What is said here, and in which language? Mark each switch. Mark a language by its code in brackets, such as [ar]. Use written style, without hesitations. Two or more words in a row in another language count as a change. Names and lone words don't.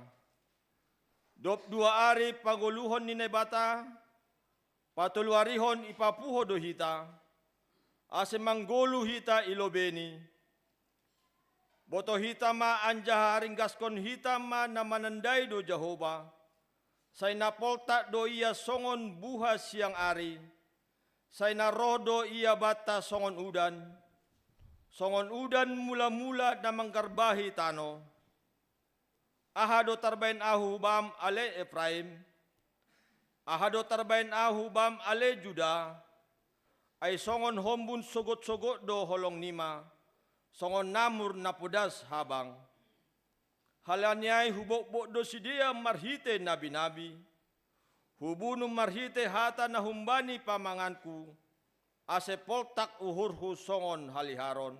[bts] 22 ari paguluhon ni nebata, patuluarihon ipapuho do hita, ase manggolu hita ilobeni. Boto hita ma anja haringgaskon hita ma na manandai do Jehovah, say napolta do ia songon buha siang ari, say naroh do ia bata songon udan mula-mula na manggarbahi tano. Ahado tarbain ahu bam ale Efraim, ahado tarbain ahu bam ale Juda, ay songon hombun sogot-sogot do holong nima, songon namur napudas habang. Halanyay hubok-bok do sidia marhite nabi-nabi, hubunum marhite hata na humbani pamanganku, ase poltak uhurhu songon haliharon.